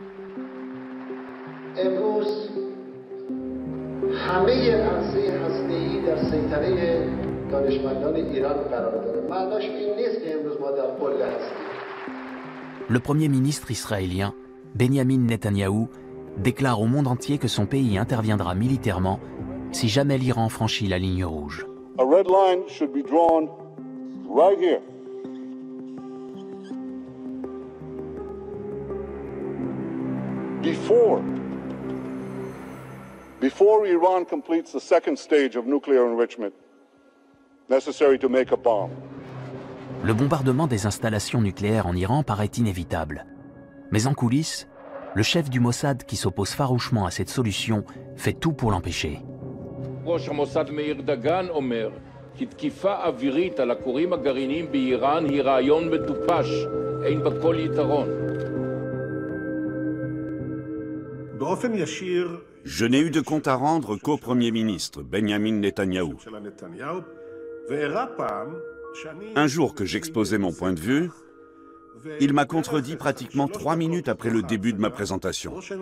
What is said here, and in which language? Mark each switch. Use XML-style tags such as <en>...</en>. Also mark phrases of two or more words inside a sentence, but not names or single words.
<fr>Le Premier ministre israélien, Benyamin Netanyahou, déclare au monde entier que son pays interviendra militairement si jamais l'Iran franchit la ligne rouge.</fr> <en>A red line should be drawn right here. Before Iran completes the second stage of nuclear enrichment necessary to make a bomb.</en> <fr>Le bombardement des installations nucléaires en Iran paraît inévitable. Mais en coulisses, le chef du Mossad qui s'oppose farouchement à cette solution fait tout pour l'empêcher.</fr> <he>ראש המוסד מאיר דגן אומר כי תקיפה אווירית על הכורים הגרעיניים באיראן היא רעיון מטופש, אין בה כל יתרון.</he> <fr>Je n'ai eu de compte à rendre qu'au Premier ministre, Benyamin Netanyahou. Un jour que j'exposais mon point de vue, il m'a contredit pratiquement 3 minutes après le début de ma présentation.</fr>